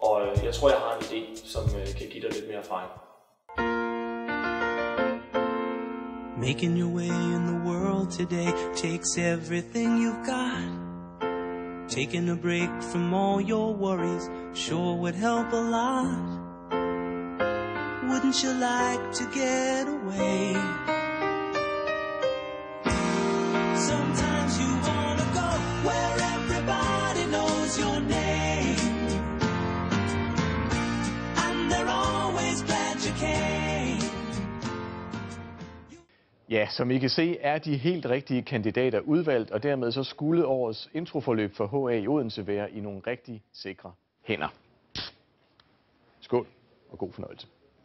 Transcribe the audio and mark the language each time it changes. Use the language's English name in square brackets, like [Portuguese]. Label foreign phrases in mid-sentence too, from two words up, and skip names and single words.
[Danish] Og jeg tror, jeg har en idé, som kan give dig lidt mere erfaring. [English] Making your way in the world today takes everything you've got. Taking a break from all your worries sure would help a lot. Wouldn't you like to get away? Sometimes you wanna go where everybody knows your name, and they're always glad you came. [Danish] Ja, som I kan se, er de helt rigtige kandidater udvalgt, og dermed så skulle årets introforløb for HA i Odense være i nogle rigtig sikre hænder. Skål og god fornøjelse.